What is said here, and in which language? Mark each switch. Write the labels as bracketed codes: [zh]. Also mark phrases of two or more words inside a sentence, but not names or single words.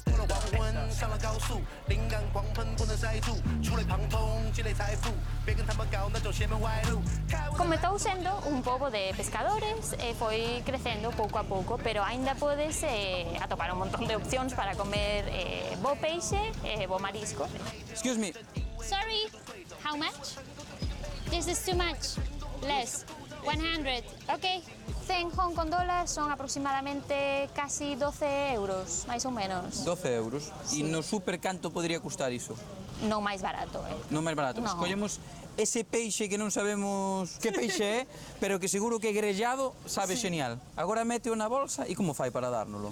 [gl] Comezou sendo un pobo de pescadores e foi crecendo pouco a pouco, pero aínda podes atopar un montón de opcións para comer bo peixe e bo marisco. [en] Excuse me. Sorry, how much? This is too much. Less. 100, ok. [gl] 100 Hong Kong dólares son aproximadamente casi 12 euros, máis ou menos. 12 euros. Sí. E no super canto podría custar iso? Non máis barato, Non máis barato. No. Escollemos ese peixe que non sabemos que peixe é, pero que seguro que grellado sabe genial. Agora mete na bolsa e como fai para dárnolo?